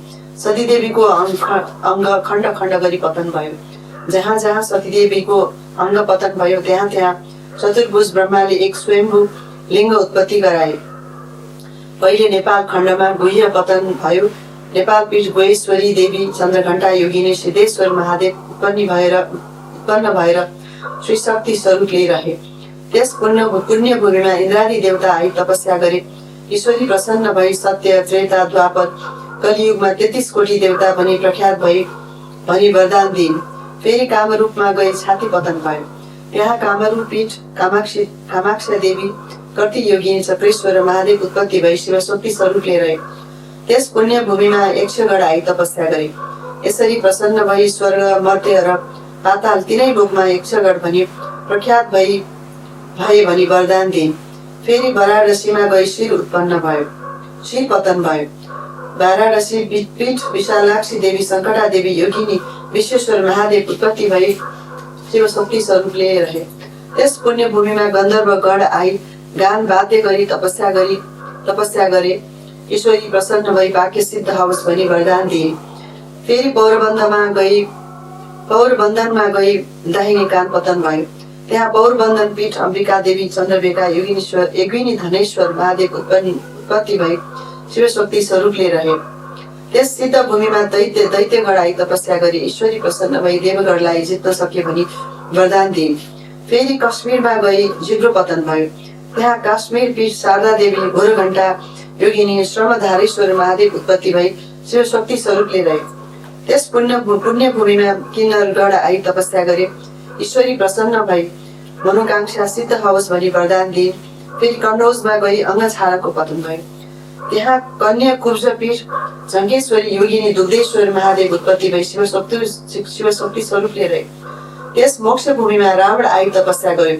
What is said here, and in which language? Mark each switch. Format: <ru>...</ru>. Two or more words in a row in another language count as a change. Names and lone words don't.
<ne>सतीदेवीको अङ्ग खण्ड खण्ड गरी पतन भयो। जहाँ जहाँ सतीदेवीको अङ्ग पतन भयो त्यहाँ त्यहाँ चतुर्भुज ब्रह्माले एक स्वयम्भू लिङ्ग उत्पत्ति गराए। पहिले नेपाल खण्डमा गुह्य पतन भयो। नेपाल पीठ गोहेश्वरी देवी चन्द्रघण्टा योगिनी सिद्धेश्वर महादेव उत्पन्न भएर श्री शक्ति स्वरूप लिइरहे। त्यस पुण्य भूमिमा इन्द्रादि देवता आई तपस्या गरे। ईश्वरी प्रसन्न भई सत्य त्रेता द्वापर कलियुगमा 33 कोटी देवता भनी प्रख्यात भनी वरदान दिइन्। फेरि कामरूपमा गई छाती पतन भयो। त्यहाँ कामरूप पीठ कामाक्षा देवी कर्ती योगिनी चक्रेश्वर महादेव उत्पत्ति भई शिवशक्ति स्वरूप लिएर त्यस पुण्य भूमिमा यक्षगण आई तपस्या गरे। यसरी प्रसन्न भई स्वर्ग मर्त्य र पाताल तिनै लोकमा यक्षगण भनी प्रख्यात भए भनी वरदान दिइन्। फेरि वाराणसीमा गई शिर उत्पन्न भयो, शिर पतन भयो। वाराणसी पीठ विशालाक्षी देवी शङ्कटा देवी योगिनी विश्वेश्वर महादेव उत्पत्ति भई शिवशक्ति स्वरूप लिएर त्यस पुण्य भूमिमा गन्धर्व गण आई गान वाद्य गरी तपस्या गरे। ईश्वरी प्रसन्न भई वाक्य सिद्ध होस् भनी वरदान दिए। फेरि पौरबन्धनमा गई दाहिने कान पतन भयो। त्यहाँ पौरबन्धन पीठ अम्बिका देवी चन्द्रबेका योगिनी धनेश्वर महादेव उत्पत्ति भई शिवशक्ति स्वरूप लिएर त्यस सिद्ध भूमिमा दैत्यगण आई तपस्या गरी ईश्वरी प्रसन्न भई देवगणलाई जित्न सके भनी वरदान दिए। फेरि कश्मीरमा गई जिब्रो पतन भयो। त्यहाँ काश्मीर पीठ शारदा देवी घोरघण्टा योगिनी श्रमधारेश्वर महादेव उत्पत्ति भई शिवशक्ति स्वरूप लिएर त्यस पुण्य भूमिमा किन्नरगण आई तपस्या गरे। ईश्वरी प्रसन्न भई मनोकांक्षा सिद्ध होस् भनी वरदान दिए। फेरि कन्नौजमा गई अङ्ग छाडाको पतन भयो। त्यहाँ कन्या कुब्ज पीठ जङ्गेश्वरी योगिनी दुग्धेश्वर महादेव उत्पत्ति भई शिवशक्ति स्वरूप लिएर त्यस मोक्ष भूमिमा रावण आई तपस्या गर्यो।</ne>